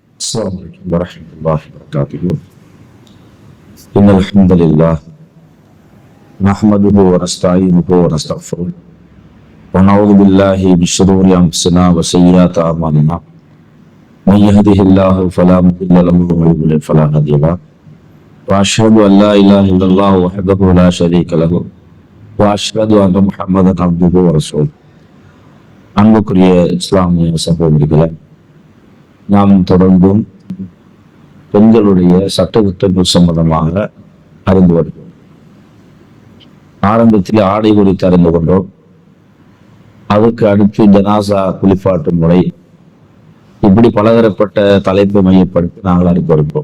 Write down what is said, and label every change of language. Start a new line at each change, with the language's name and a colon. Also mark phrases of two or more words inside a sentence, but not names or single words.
Arabic: السلام عليكم ورحمة الله وبركاته. إن الحمد لله نحمده ونستعينه ونستغفره ونعوذ بالله من شرور أنفسنا وسيئات أعمالنا. من يهده الله فلا مضل له ومن يضلل فلا هادي له. وأشهد أن لا إله إلا الله وحده لا شريك له وأشهد أن محمدا عبده ورسوله.
Tamil: அன்புக்குரிய இஸ்லாமிய சகோதரிகளை, நாம் தொடர்ந்தும் பெண்களுடைய சட்டத்திட்டங்கள் சம்பந்தமாக அறிந்து வருகிறோம். ஆரம்பத்தில் ஆடை குறித்து அறிந்து கொண்டோம். அதுக்கு அடுத்து ஜனாசா குளிப்பாட்டு முறை, இப்படி பலதரப்பட்ட தலைப்பை மையப்படுத்தி நாங்கள் அறிந்து வருகிறோம்.